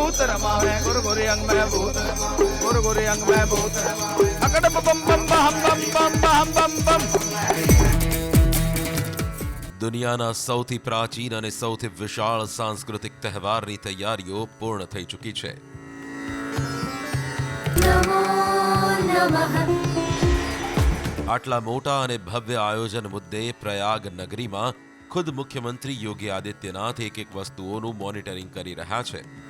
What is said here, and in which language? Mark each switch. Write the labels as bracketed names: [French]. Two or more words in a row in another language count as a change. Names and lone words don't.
[Hindi] रमावे गुरु गुरु अंग में भूत गुरु गुरु अंग में भूत अकड़ बम बम बम बम बम बम बम। [Gujarati] દુનિયાના સૌથી પ્રાચીન અને સૌથી વિશાળ સાંસ્કૃતિક તહેવારની તૈયારીઓ પૂર્ણ થઈ ચૂકી છે. આટલા મોટા અને ભવ્ય આયોજન મુદ્દે પ્રયાગ નગરીમાં ખુદ મુખ્યમંત્રી યોગી આદિત્યનાથ એક એક વસ્તુઓનું મોનિટરિંગ કરી રહ્યા છે.